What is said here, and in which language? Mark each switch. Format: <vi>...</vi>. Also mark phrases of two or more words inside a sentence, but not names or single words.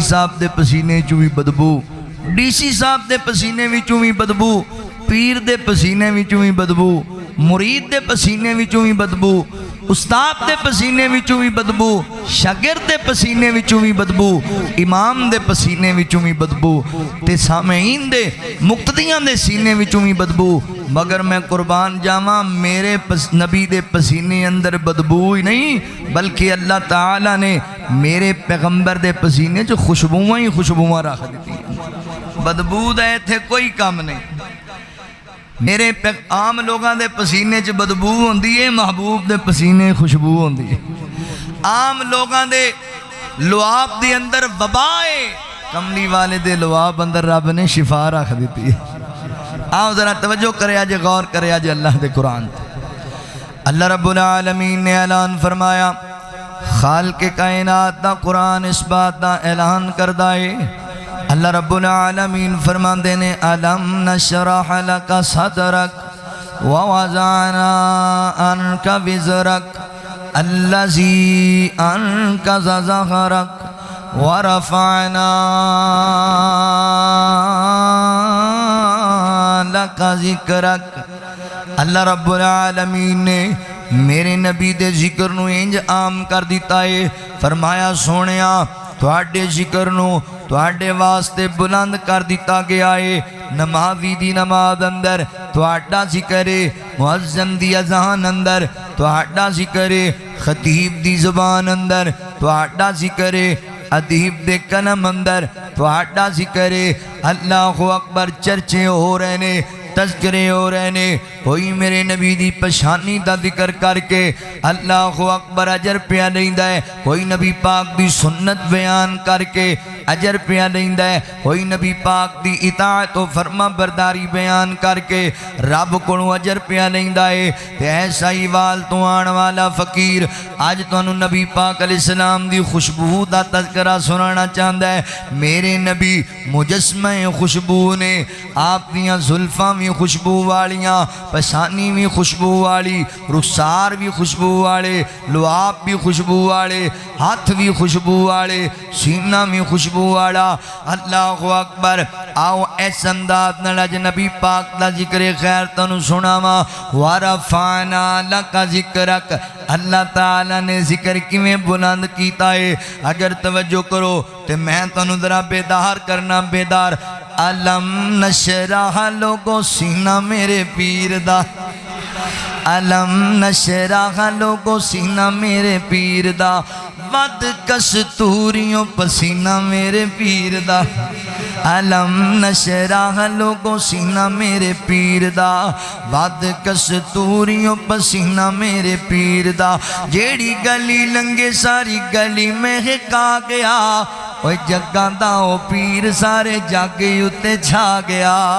<pa>صاحب دے پسینے چوں بھی بدبو، ڈی سی صاحب دے پسینے وچوں بھی بدبو، پیر دے پسینے وچوں بھی بدبو، مرید دے پسینے وچوں بھی بدبو، استاد دے پسینے وچوں بھی بدبو، شاگرد دے پسینے وچوں بھی بدبو، امام دے پسینے وچوں بھی بدبو، تے سامعین دے مقتدیاں دے سینے وچوں بھی بدبو، مگر میں قربان جاواں میرے نبی دے پسینے اندر بدبو ہی نہیں بلکہ اللہ تعالیٰ نے میرے پیغمبر دے پسینے جو خوشبوئیں ہی خوشبوئیں رکھ دیتی ہیں، بدبو دے تھے کوئی کام نہیں۔ میرے عام لوگاں دے پسینے چ بدبو ہوندی ہے، محبوب دے پسینے خوشبو ہوندی ہے۔ عام لوگاں دے لعاب دے اندر وبا ہے، کملی والے دے لعاب اندر رب نے شفا رکھ دیتی ہے۔ آؤ ذرا توجہ کرے آج، غور کرے آج اللہ دے قرآن۔</pa> <ar>اللہ رب العالمین</ar> <pa>نے اعلان فرمایا، خالق کائنات دا قرآن اس بات دا اعلان کردہ ہے۔</pa> <ar>اللہ رب العالمین</ar> <pa>فرماندے نے</pa> <ar>الم نشرح لک صدرک ووضعنا عنک وزرک الذی انقض ظہرک ورفعنا لک ذکرک۔ اللہ رب العالمین</ar> <pa>نے میرے نبی دے ذکر نو انج عام کر دیتا ہے، فرمایا سونیا تواڈے ذکر نو تواڈے واسطے بلند کر دیتا گیا ہے۔ نمازی دی نماز اندر تواڈا ذکر ہے، مؤذن دی اذان اندر تواڈا ذکر ہے، خطیب دی زبان اندر تواڈا ذکر ہے، ادیب دے قلم اندر تواڈا ذکر ہے۔</pa> <ar>اللہ اکبر،</ar> <pa>چرچے ہو رہے نے، تذکرے ہو رہے نے، کوئی میرے نبی دی پشانی دا ذکر کر کے</pa> <ar>اللہ اکبر</ar> <pa>اجر پیا لیندا ہے، کوئی نبی پاک دی سنت بیان کر کے اجر پیا لیندا ہے، کوئی نبی پاک دی اطاعت و فرما برداری بیان کر کے رب کولوں اجر پیا لیندا ہے۔ تے ایسا ہی وال تو آن والا فقیر اج تانوں نبی پاک</pa> <ar>علیہ السلام</ar> <pa>دی خوشبو دا تذکرہ سنانا چاہندا ہے۔ میرے نبی مجسمہ خوشبو نے، آپ دیاں زلفاں بھی خوشبو والیاں، پشانی بھی خوشبو والی، رخسار بھی خوشبو والے، لعاب بھی خوشبو والے، ہاتھ بھی خوشبو والے، سینہ بھی خوشبو والا۔</pa> <ar>اللہ اکبر،</ar> <pa>آؤ ایس انداز نال اج نبی پاک دا ذکر خیر تانوں سناواں۔</pa> <ar>ورفعنا لک ذکرک،</ar> <pa>اللہ تعالیٰ نے ذکر کیویں بلند کیتا ہے، اگر توجہ کرو تے میں تانوں ذرا بیدار کرنا، بیدار۔ الم نشرح لوگو سینہ میرے پیر دا، الم نشرح لوگو سینہ میرے پیر دا، ود کستوریوں پسینہ میرے پیر دا، الم نشرح لوگو سینہ میرے پیر دا، ود کستوریوں پسینہ میرے پیر دا، جیڑی گلی لنگے ساری گلی میں ہکا گیا، اوہ جگاں دا او پیر سارے جاگے اتے چھا گیا۔</pa>